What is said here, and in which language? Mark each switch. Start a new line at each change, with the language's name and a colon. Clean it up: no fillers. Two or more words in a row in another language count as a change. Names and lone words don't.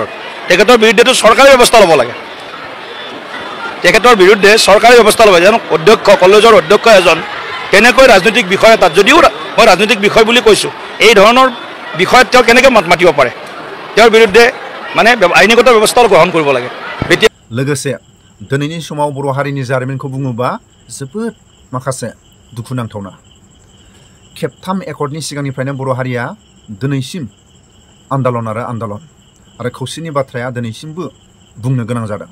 Assamese: তেখেতৰ বিৰুদ্ধেতো চৰকাৰী ব্যৱস্থা ল'ব লাগে, তেখেতৰ বিৰুদ্ধে চৰকাৰী ব্যৱস্থা ল'ব লাগে। যেন অধ্যক্ষ, কলেজৰ অধ্যক্ষ এজন কেনেকৈ ৰাজনৈতিক বিষয় এটাত, যদিও মই ৰাজনৈতিক বিষয় বুলি কৈছোঁ, এই ধৰণৰ বিষয়ত তেওঁ কেনেকৈ মাত মাতিব পাৰে, তেওঁৰ বিৰুদ্ধে মানে আইনীগত ব্যৱস্থা গ্ৰহণ কৰিব লাগে।
Bodo: लोगोसे दिनैनि समाव बर' हारिनि जारिमिनखौ बुङोबा जोबोद माखासे दुखुनांथावना। खेबथाम एकर्डनि सिगांनिफ्रायनो बर' हारिया दिनैसिम आन्दालन आरो खौसेनि बाथ्राया दिनैसिमबो बुंनो गोनां जादों।